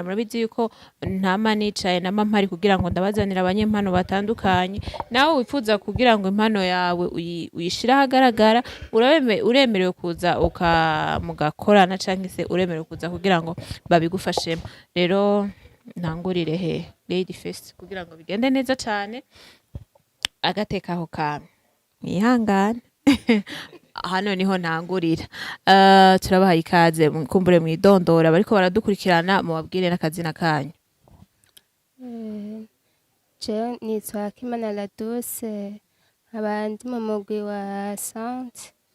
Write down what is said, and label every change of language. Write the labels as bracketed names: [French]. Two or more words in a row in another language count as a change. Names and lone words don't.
[Rundi] Murabizi yuko ntama nicaye na mampari kugira ngo ndabazanira abanyempano batandukanye. Nawe wifuza kugira ngo impano yawe uyishira hagaragara, uremerewe kuza mugakorana canke se uremerewe kuza kugira ngo babigufashemo. Rero ntangurire he [English] lady first [Rundi] kugira ngo bigende neza cyane. Agateka aho kame mwihangane hano niho ntangurira. Turabahaye ikaze kumbure mwidondora bariko baradukurikirana, mubabwire n'akazina kanyu. Je nitwa Imana la douce, abandi mu mugwi wa Sainte.